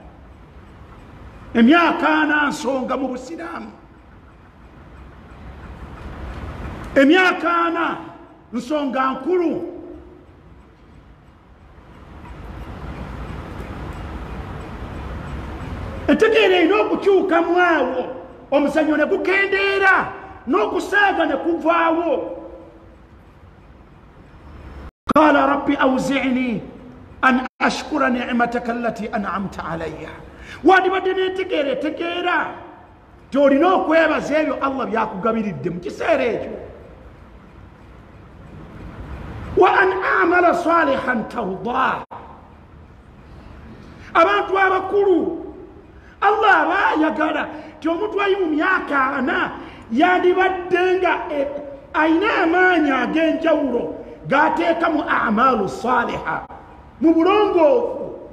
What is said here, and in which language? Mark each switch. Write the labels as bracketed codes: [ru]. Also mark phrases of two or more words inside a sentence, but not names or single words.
[lg] emyaka ana nsonga mu busiraamu, emyaka ana nsonga nkulu. entegeera erina okukyukamu awo, omuzannyo ne gukendeera n'okusaaga ne kuvaawo. [ar] قال رب أوزعني أن أشكر نعمتك التي أنعمت علي. [lg] wandibadde n'entegeera etegeera gy'olina okwebaza ebyo Allah byakugabiridde mu kiseera ekyo. [ar] وأن أعمل صالحا ترضاه. [lg] abantu abakulu Allah abayagala ti omuntu ali mu myaka ana yandibadde nga ayina amaanyi ag'enjawulo g'ateeka mu [ar] أعمال صالحة, [lg] mu bulongoofu.